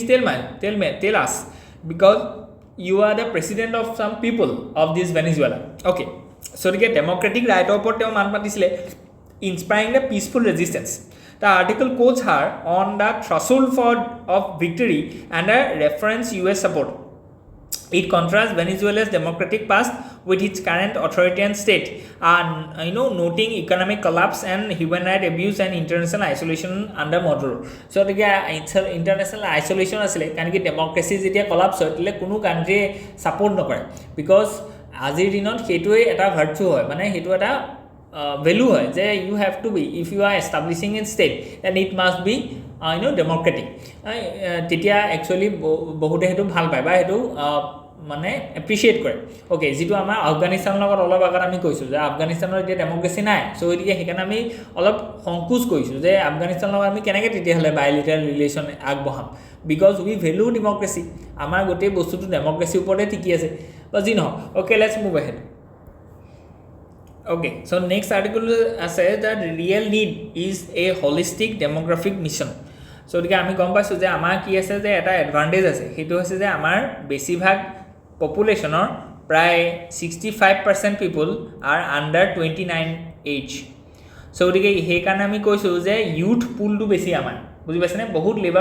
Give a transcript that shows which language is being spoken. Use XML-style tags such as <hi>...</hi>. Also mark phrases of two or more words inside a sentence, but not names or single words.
<en>tell us because you are the president of some people of this Venezuela okay so</en> <as>গতিকে ডেম'ক্ৰেটিক ৰাইটৰ ওপৰত তেওঁ মাত মাতিছিলে</as> <en>inspiring the peaceful resistance the article quotes her on the threshold of victory and the reference US support It contrasts Venezuela's democratic past with its current authoritarian state, noting economic collapse and human rights abuse and international isolation under Maduro.</en> <as>So,</as> <en>international isolation</en> <as>আছিলে, কাৰণকি democracy যেতিয়া collapse হয়, তেতিয়া কোনো</as> <en>country support</en> <as>নকৰে because আজিৰ দিনত হেতুকে এটা virtue হয়, মানে হেতু এটা value হয় যে you</as> <en>have to be if you are establishing a state then it must be ডেমক্ৰেটিক</en> <as>তেতিয়া একচুৱেলি বহুতে সেইটো ভাল পায় বা সেইটো মানে এপ্ৰিচিয়েট কৰে অ'কে যিটো আমাৰ আফগানিস্তানৰ লগত অলপ আগত আমি কৈছোঁ যে আফগানিস্তানৰ এতিয়া ডেমক্ৰেচি নাই চ' গতিকে সেইকাৰণে আমি অলপ সংকোচ কৰিছোঁ যে আফগানিস্তানৰ লগত আমি কেনেকৈ তেতিয়াহ'লে</as> <en>bilateral relation</en> <as>আগবঢ়াম</as> <en>because we value democracy</en> <as>আমাৰ গোটেই বস্তুটো ডেমক্ৰেচিৰ ওপৰতে টিকি আছে বা যি নহওক</as> <en>okay let's move ahead Okay, so next article says that real need is a holistic demographic mission.</en> <as>So গতিকে আমি গম পাইছোঁ যে আমাৰ কি আছে যে এটা এডভান্টেজ আছে সেইটো হৈছে যে আমাৰ বেছিভাগ পপুলেশ্যনৰ প্ৰায় 65%</as> <en>people are under 29 age</en> <as>চ' গতিকে সেইকাৰণে আমি কৈছোঁ যে</as> <en>youth poolটো</en> <as>বেছি আমাৰ বুজি পাইছেনে বহুত লেবাৰ</as>